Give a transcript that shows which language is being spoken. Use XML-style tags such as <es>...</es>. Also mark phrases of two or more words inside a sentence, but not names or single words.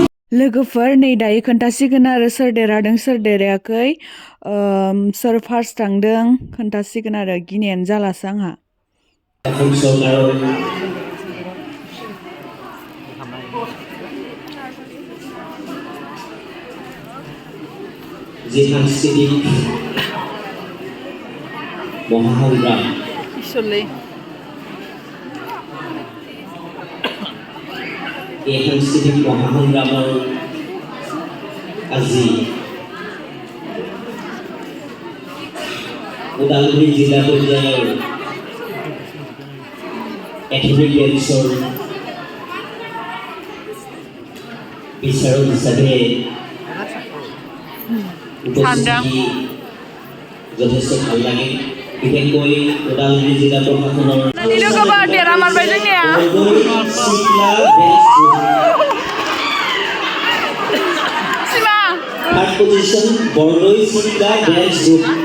<brx>लोगोफोर नै दायो खोन्थासिगोन आरो सोर देरहादों सोर देरहायाखै सोर फार्स्ट थांदों खोन्थासिगोन आरो गिनायानो जालासो आंहा इसोरलै</brx> <as>এই সাংস্কৃতিক মহাসংগ্ৰামৰ আজি ওদালগুৰি জিলা পৰ্যায়ৰ এথলেটিক গেমছৰ বিচাৰক হিচাপে উপস্থিতি যথেষ্ট ভাল লাগে বিশেষকৈ ওদালগুৰি জিলা প্ৰশাসনৰ</as> <en>Third position,</en> <as>Bordoi Sita Dance Group.</as>